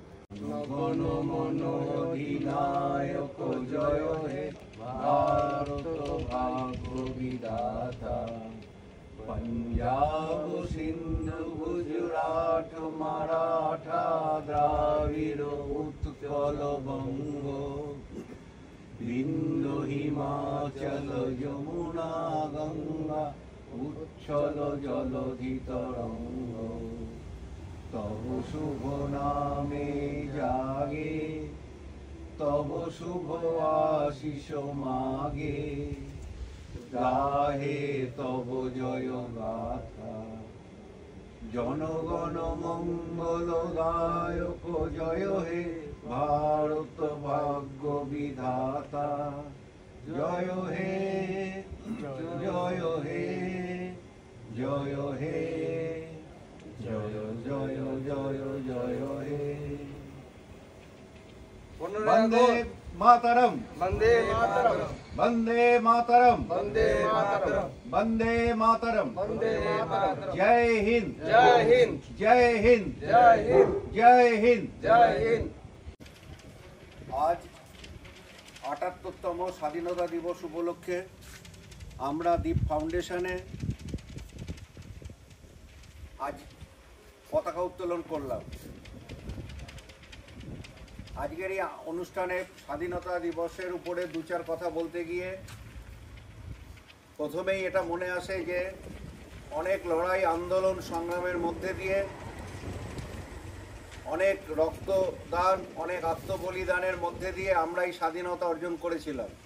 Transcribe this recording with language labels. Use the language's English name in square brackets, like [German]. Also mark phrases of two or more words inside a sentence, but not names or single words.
[Bangla] গণ মন অধিনায়ক জয় হে ভারত ভাগ্য বিধাতা। পঞ্জাব সিন্ধু গুজরাট মারাঠা দ্রাবিড় উৎকল বঙ্গ বিন্দু হিমাচল যমুনা গঙ্গা উচ্ছল জলধি তরঙ্গ। তব শুভ নামে জাগে তব শুভ আশিস মাগে গাহে তব জয় গাথা। জনগণ মঙ্গলদায়ক জয় হে ভারত ভাগ্য বিধাতা। জয় হে জয় হে জয় হে জয় জয় জয় জয় হে। [Sanskrit] वंदे मातरम वंदे मातरम वंदे मातरम वंदे मातरम वंदे मातरम वंदे मातरम। [Hindi] जय हिंद जय हिंद जय हिंद जय हिंद जय हिंद जय हिंद। [Bangla] आज 78তম স্বাধীনতা দিবস উপলক্ষে আমরা দ্বীপ ফাউন্ডেশনে আজ পতাকা উত্তোলন করলাম। আজকের এই অনুষ্ঠানে স্বাধীনতা দিবসের উপরে দু চার কথা বলতে গিয়ে প্রথমেই এটা মনে আসে যে অনেক লড়াই আন্দোলন সংগ্রামের মধ্যে দিয়ে অনেক রক্তদান অনেক আত্মবলিদানের মধ্যে দিয়ে আমরা এই স্বাধীনতা অর্জন করেছিলাম।